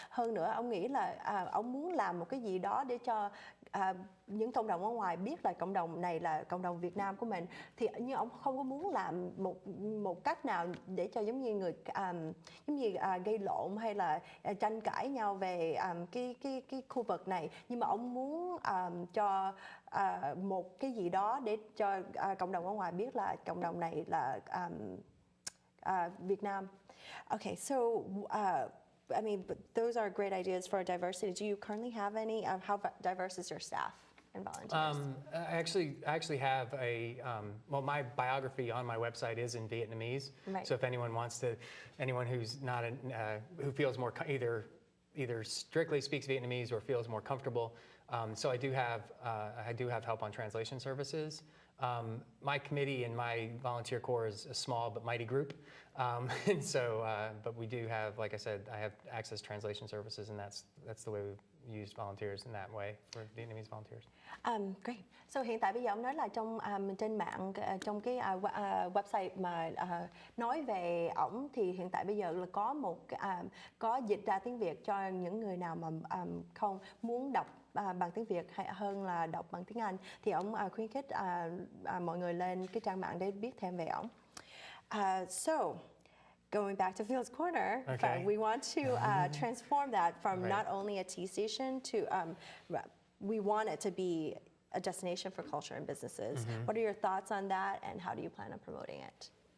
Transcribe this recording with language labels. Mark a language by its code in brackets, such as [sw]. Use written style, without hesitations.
[vi] Hơn nữa ông nghĩ là ông muốn làm một cái gì đó để cho những cộng đồng ở ngoài biết là cộng đồng này là cộng đồng Việt Nam của mình, thì nhưng ông không có muốn làm một cách nào để cho giống như gây lộn hay là tranh cãi nhau về cái khu vực này, nhưng mà ông muốn cho một cái gì đó để cho cộng đồng ở ngoài biết là cộng đồng này là Việt Nam. [en] Okay, so I mean, those are great ideas for diversity. Do you currently have any? How diverse is your staff and volunteers? I actually have my biography on my website is in Vietnamese. Right. So if anyone who's not who feels more either strictly speaks Vietnamese or feels more comfortable, so I do have help on translation services. My committee and my volunteer corps is a small but mighty group, and so but we do have, like I said, I have access to translation services, and that's the way we've used volunteers in that way for Vietnamese volunteers. Great. [vi] So hiện tại bây giờ ông nói là trên mạng, trong cái website mà nói về ổng, thì hiện tại bây giờ là có dịch ra tiếng Việt cho những người nào mà không muốn đọc bằng tiếng Việt hay hơn là đọc bằng tiếng Anh, thì ông khuyến khích mọi người lên cái trang mạng để biết thêm về ổng. [en] So going back to Fields Corner, okay. we want to transform that from not only a tea station to we want it to be a destination for culture and businesses. What are your thoughts on that, and how do you plan on promoting it?